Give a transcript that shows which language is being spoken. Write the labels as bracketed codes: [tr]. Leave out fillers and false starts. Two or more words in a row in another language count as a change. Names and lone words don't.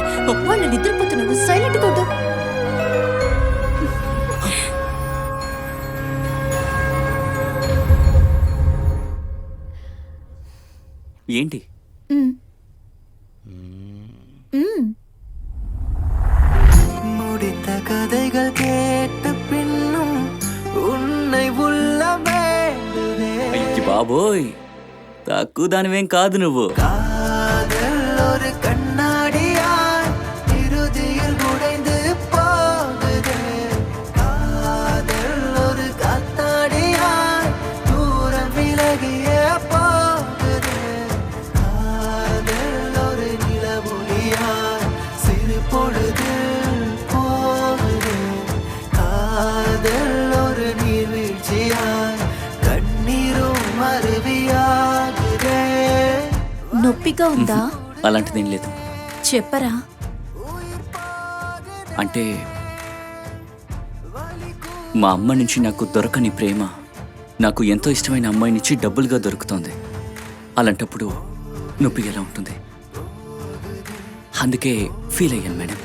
[te] వాళ్ళు నిద్రపోతున్నారు, సైలెంట్ గా ఉండు. ఏంటి మ్. మ్. [ta] முடித்த கதைகள் கேட்டு பின்னும் உன்னை உள்ள வேண்டுதே [te] అయ్యి బాబోయ్, తక్కువ దానివేం కాదు నువ్వు. [ta] காதல் ஒரு கண்ணாடியாய் இறுதியில் உடைந்து போகுதே காதல் ஒரு காத்தாடியாய் தூரம் விலகியே போகுதே காதல் ஒரு நிலவொளியாய் சிறு பொழுதில் போகுதே காதல் ஒரு நீர்வீழ்ச்சியாய் கண்ணீரும் அருவியாகுதே [te] నొప్పిగా ఉందా? అలాంటిదేం లేదు. చెప్పరా. అంటే మా అమ్మ నుంచి నాకు దొరకని ప్రేమ నాకు ఎంతో ఇష్టమైన అమ్మాయి నుంచి డబ్బులుగా దొరుకుతోంది. అలాంటప్పుడు నొప్పి ఎలా ఉంటుంది? అందుకే ఫీల్ అయ్యాను మేడం.